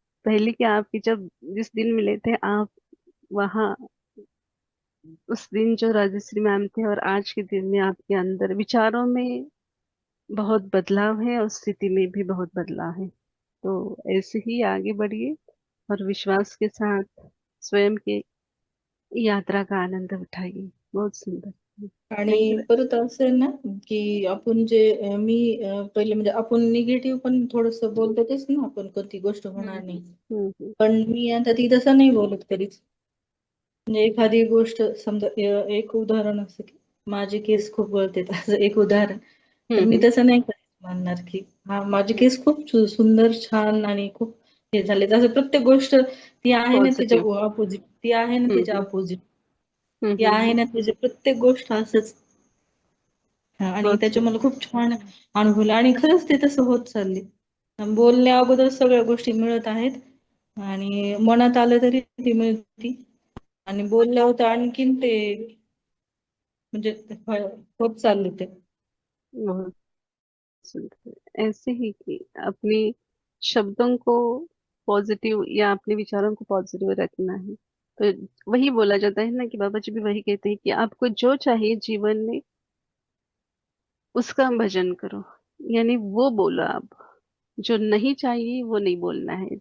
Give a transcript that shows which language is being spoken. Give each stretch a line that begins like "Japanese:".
Hindi: पहले कि आपकी जब जिस दिन मिले थे आप वहाँ, उस दिन जो राजश्री मैम थे और आज के दिन में आपके अंदर विचारों में बहुत बदलाव है और स्थिति में भी बहुत बदलाव है। तो ऐसे ही आगे बढ़िए और विश्वास के साथ स्वयं के यात्रा का आनंद उठाइए। बहुत सुंदर।
Marathi: आणि
English: Thank you.
Marathi: परत असं आहे ना की आपण जे मी पहिले म्हणजे आपण निगेटिव्ह पण थोडस बोलतोच ना, आपण कोणती गोष्ट होणार नाही, पण मी आता ती तसं नाही बोलत कधीच. म्हणजे एखादी गोष्ट समजा एक उदाहरण असं की माझे केस खूप गळतात, असं एक उदाहरण, तर मी तसं नाही कधीच मानणार की हा माझे केस खूप सुंदर छान आणि खूप हे झाले. असं प्रत्येक गोष्ट ती आहे ना त्याच्या
English: Positive.
Marathi: अपोजिट, ती आहे ना त्याच्या अपोजिट, ती आहे ना त्याची प्रत्येक गोष्ट असंच. आणि
Hindi: बहुत
Marathi: त्याच्या
Hindi: सुंदर।
Marathi: मला खूप छान अनुभवलं आणि खरंच ते तसं होत चालले. बोलण्या अगोदर सगळ्या गोष्टी मिळत आहेत आणि मनात आलं तरी ती मिळती आणि बोलल्यावर तर आणखीन ते म्हणजे होत चालले ते.
Hindi: बहुत सुंदर। ऐसे ही कि अपने शब्दों को पॉजिटिव या अपने विचारों को पॉजिटिव रखना है। तो वही बोला जाता है ना कि बाबा जी भी वही कहते हैं कि आपको जो चाहिए जीवन में उसका भजन करो, यानी वो बोलो आप, जो नहीं चाहिए वो नहीं बोलना है।